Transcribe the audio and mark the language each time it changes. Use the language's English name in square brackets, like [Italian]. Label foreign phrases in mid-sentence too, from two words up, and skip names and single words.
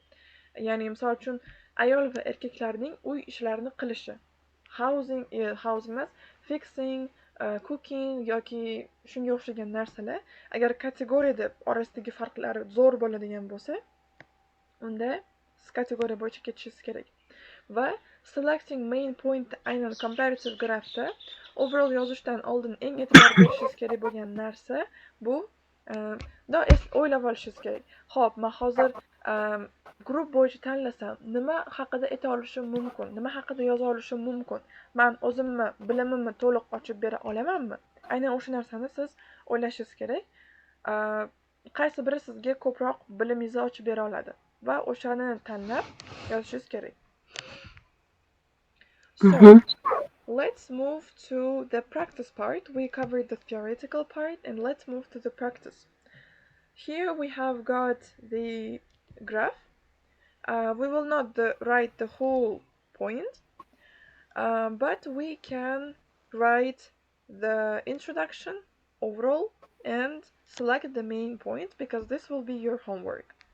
[Uzbek] Ya'ni misol uchun ayol va erkaklarning uy ishlarini qilishi, housing emas, [English] fixing, cooking [Uzbek] yoki shunga o'xshagan narsalar agar kategoriyada orasidagi farqlari zo'r bo'ladigan bo'lsa, unda siz kategoriya bo'yicha ketishingiz kerak. Va [English] selecting main point [Uzbek] aynan [English] comparative graphda overall [Uzbek] yozishdan oldin eng e'tibor berishingiz kerak bo'lgan narsa bu o'ylab olishingiz kerak. Xo'p, men hozir guruh bo'yicha tanlasam, nima haqida ayta olishim mumkin? Nima haqida yoza olishim mumkin? Men o'zimni bilimimni to'liq ochib bera olamanmi? Aynan o'sha narsani siz o'ylashingiz kerak. Qaysi biri sizga ko'proq bilimingizni ochib bera oladi va o'shani tanlab yozishingiz kerak. [English] So, let's move to the practice part. We covered the theoretical part, and let's move to the practice. Here we have got the graph. We will not write the whole point, but we can write the introduction overall and select the main point because this will be your homework.